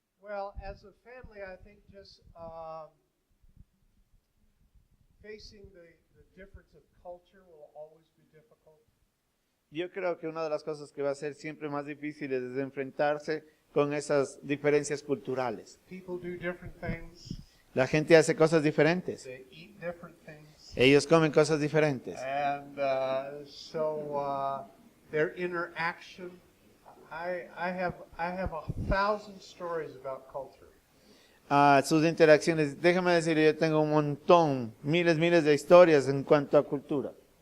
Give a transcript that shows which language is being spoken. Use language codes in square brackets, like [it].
[en] Well, as a family, I think just facing the difference of culture will always be difficult. [es] Yo creo que una de las cosas que va a ser siempre más difíciles es enfrentarse con esas diferencias culturales. [en] People do different things. [es] La gente hace cosas diferentes. [en] They eat different things. [es] Ellos comen cosas diferentes. [en] And so their interaction, I have 1,000 stories about culture. [es] Sus interacciones, déjame decir, yo tengo un montón, miles de historias en cuanto a cultura.